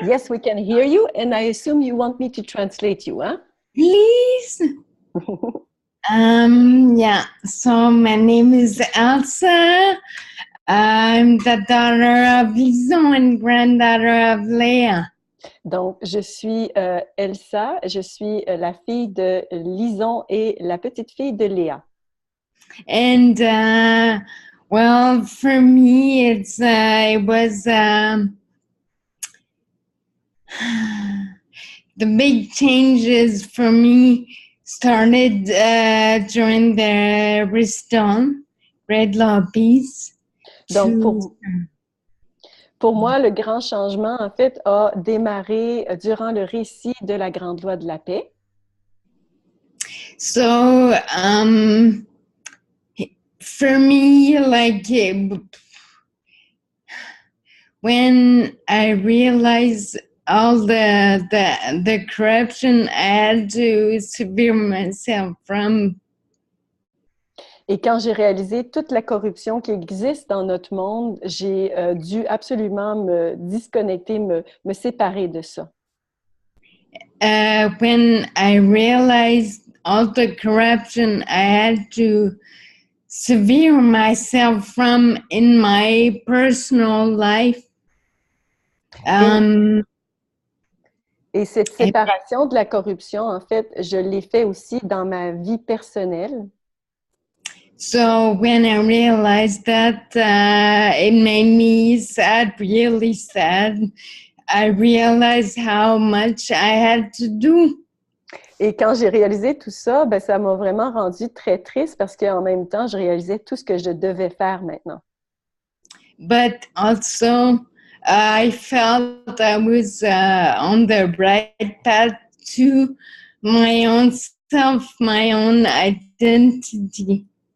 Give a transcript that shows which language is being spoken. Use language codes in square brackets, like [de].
[en] Yes, we can hear you, and I assume you want me to translate you, huh? Please. Yeah, so my name is Elsa. I'm the daughter of Lison and granddaughter of Leah. [fr] Donc, je suis Elsa, je suis la fille de Lison et la petite fille de Léa. [en] And, well, for me, it was the big changes for me started during the Bristol Great Law of Peace. [fr] Donc, pour moi, le grand changement, en fait, a démarré durant le récit de la Grande Loi de la Paix. [en] So, for me, like, when I realized all the corruption I had to severe myself from. [fr] Et quand j'ai réalisé toute la corruption qui existe dans notre monde, j'ai dû absolument me disconnecter, me séparer de ça. [en] When I realized all the corruption I had to severe myself from in my personal life. [fr] Et cette séparation de la corruption, en fait, je l'ai fait aussi dans ma vie personnelle. [en] So when I realized that, it made me sad, really sad. I realized how much I had to do. [fr] Et quand j'ai réalisé tout ça, ben, ça m'a vraiment rendu très triste parce qu'en même temps, je réalisais tout ce que je devais faire maintenant. [en] But also, I felt I was on the right path to my own self, my own identity.